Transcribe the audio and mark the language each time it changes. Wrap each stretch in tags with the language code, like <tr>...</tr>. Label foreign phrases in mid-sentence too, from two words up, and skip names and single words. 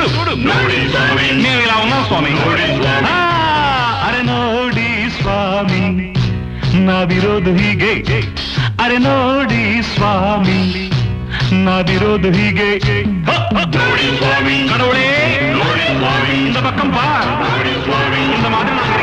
<kn>ನೋಡಿ ಸ್ವಾಮಿ. ನೀವು ಇಲ್ಲ ఉన్నాం ಸ್ವಾಮಿ. ನೋಡಿ ಸ್ವಾಮಿ. ಅರೆ ನೋಡಿ ಸ್ವಾಮಿ ನಾವಿರೋದು ಹೀಗೆ. ಅರೆ ನೋಡಿ ಸ್ವಾಮಿ ನಾವಿರೋದು ಹೀಗೆ. ನೋಡಿ ಸ್ವಾಮಿ.</kn> <ta>கடவுளே</ta> <kn>ನೋಡಿ ಸ್ವಾಮಿ.</kn> <ta>இந்த பக்கம் பார்.</ta> <kn>ನೋಡಿ ಸ್ವಾಮಿ.</kn> <ta>இந்த மாதிரி</ta>